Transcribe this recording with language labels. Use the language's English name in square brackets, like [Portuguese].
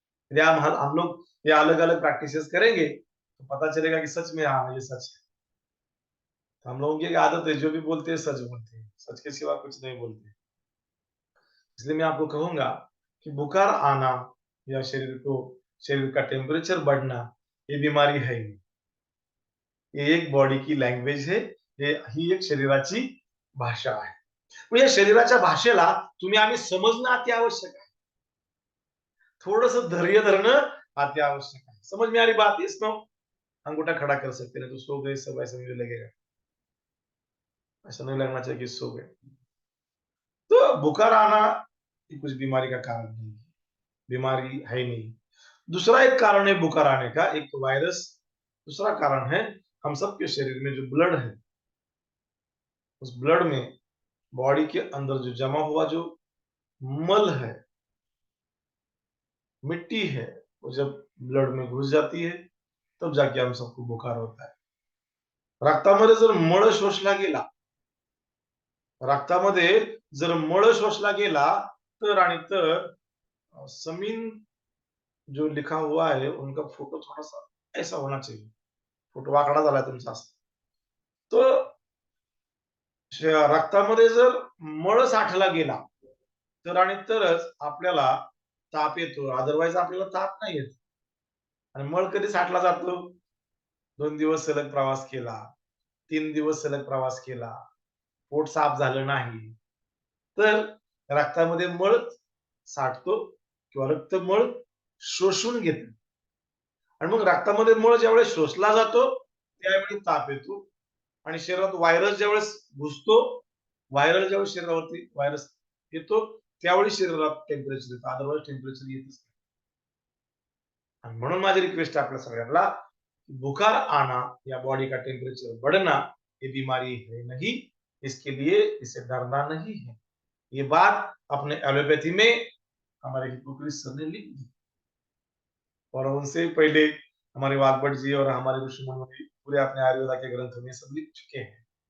[Hindi] यदि हम लोग ये अलग अलग प्रैक्टिसेस करेंगे तो पता चलेगा कि सच में हाँ ये सच है। तो हम लोगों की एक आदत है, जो भी बोलते हैं सच बोलते हैं, सच के सिवा कुछ नहीं बोलते। इसलिए मैं आपको कहूंगा कि बुखार आना या शरीर का टेम्परेचर बढ़ना ये बीमारी है ही नहीं। ये एक बॉडी की लँग्वेज [Marathi] आहे, ही एक शरीराची भाषा आहे. मग या शरीराच्या भाषेला तुम्ही आम्ही समजणं अति आवश्यक आहे. थोडंसं धैर्य धरणं अति आवश्यक [Hindi] है। समझ में आ रही बात? इसमें अंगूठा खड़ा कर सकते हैं, तो सो गए सब ऐसा मुझे लगेगा, ऐसा नहीं लगना चाहिए कि सो गए। तो बुखार आना ये कुछ बीमारी का कारण नहीं है, बीमारी है नहीं। दूसरा एक कारण है बुखार आने का, एक वायरस। दूसरा कारण है हम सबके शरीर में जो ब्लड है, उस ब्लड में बॉडी के अंदर जो जमा हुआ जो मल है, मिट्टी है, वो जब ब्लड में घुस जाती है तब जाके हम सबको बुखार होता है। [Marathi] रक्तामध्ये जर मळ शोषला गेला, रक्तामध्ये जर मळ शोषला गेला तर आणि तर [Hindi] समीन जो लिखा हुआ है उनका फोटो थोड़ा सा ऐसा होना चाहिए, [Marathi] फोटो वाकडा झाला तुमचा असा। तो रक्तामध्ये जर मळ साठला गेला तर आणि तरच आपल्याला ताप येतो, अदरवाईज आपल्याला ताप नाही येत। आणि मळ कधी साठला जातो? 2 दिवस सलग प्रवास केला, 3 दिवस सलग प्रवास केला, पोट साफ झालं नाही, तर रक्तामध्ये मळ साठतो किंवा रक्त मळ शोषून घेतो. आणि मग रक्तामध्ये मळ ज्यावेळेस शोषला जातो त्यावेळी ताप येतो. आणि शरीरात व्हायरस ज्यावेळेस घुसतो, व्हायरल ज्यावेळेस शरीरावरती व्हायरस येतो त्यावेळी शरीरात टेम्परेचर येतं, अदरवाईज टेम्परेचर येतच नाही. आणि म्हणून माझी रिक्वेस्ट है आपल्या सगळ्यांना, [Hindi] बुखार आना या बॉडी का टेम्परेचर बढ़ना ये बीमारी है नहीं, इसके लिए इसे डरना नहीं है। ये बात अपने एलोपैथी में हमारे हिप्पोक्रेट्स सर ने लिख दी और उनसे पहले हमारे वाग्भट जी और हमारे ऋषि मुनि पूरे अपने आयुर्वेदा के ग्रंथों में सब लिख चुके हैं।